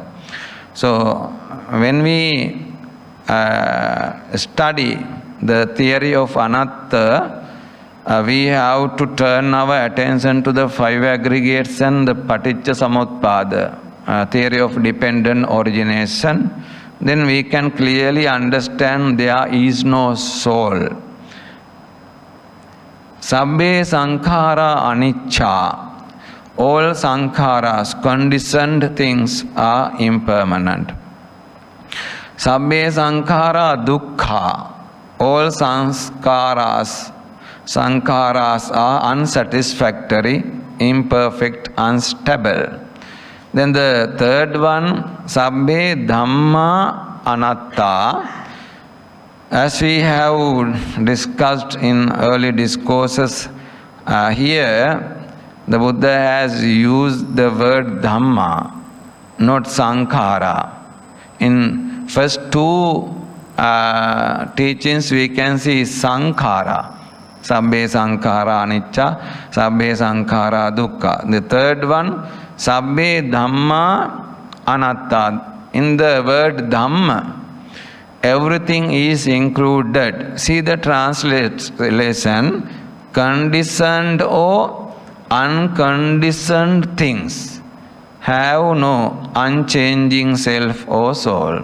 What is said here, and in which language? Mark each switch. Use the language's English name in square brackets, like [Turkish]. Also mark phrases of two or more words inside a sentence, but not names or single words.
[English] So, when we study the theory of Anatta, we have to turn our attention to the five aggregates and the [Pali] Paticca Samuppada, [English] theory of dependent origination. Then we can clearly understand there is no soul. [Pali] Sabbe sankhara anicca. [English] All sankharas, conditioned things, are impermanent. [Pali] Sabbe sankhara dukkha. [English] All sankharas are unsatisfactory, imperfect, unstable. Then the third one, [Pali] Sabbe Dhamma Anatta. [English] As we have discussed in early discourses, here the Buddha has used the word Dhamma, not Sankhara. In first two teachings we can see sankhara. [Pali] Sabbe sankhara anicca, sabbe sankhara dukkha. [English] The third one, [Pali] sabbe dhamma anatta. [English] In the word dhamma, everything is included. See the translation, conditioned or unconditioned things have no unchanging self or soul.